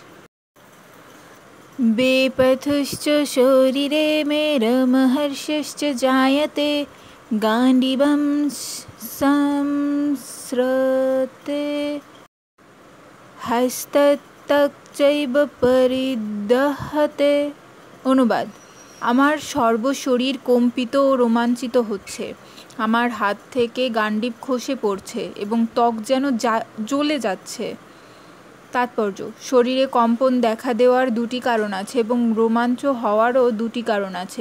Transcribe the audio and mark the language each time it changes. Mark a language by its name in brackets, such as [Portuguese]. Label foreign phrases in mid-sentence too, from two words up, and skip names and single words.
[Sanskrit] बेपथुश्च शरीरे मे रमहर्षश्च जायते गाण्डीवं संस्रते हस्ततक्चैव परिदहते। [Bangla] अनुवाद। আমার সর্বশরীর কম্পিত ও রোমাঞ্চিত হচ্ছে। আমার হাত থেকে গান্ডীব খসে পড়ছে এবং ত্বক যেন জ্বলে যাচ্ছে। তাৎপর্য: শরীরে কম্পন দেখা দেওয়ার দুটি কারণ আছে এবং রোমাঞ্চ হওয়ারও দুটি কারণ আছে।